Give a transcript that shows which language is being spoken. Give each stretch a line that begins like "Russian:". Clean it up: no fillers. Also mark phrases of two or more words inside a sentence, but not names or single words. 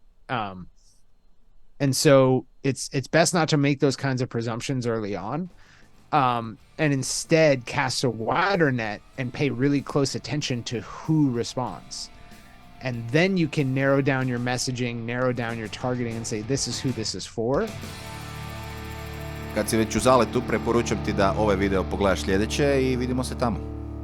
English: And so it's best not to make those kinds of presumptions early on, and instead cast a wider net and pay really close attention to who responds. And then you can narrow down your messaging, narrow down your targeting, and say, this is who this is for.
Croatian: Kad si već u zaletu, preporučam ti da ovaj video pogledaš sljedeće i vidimo se tamo.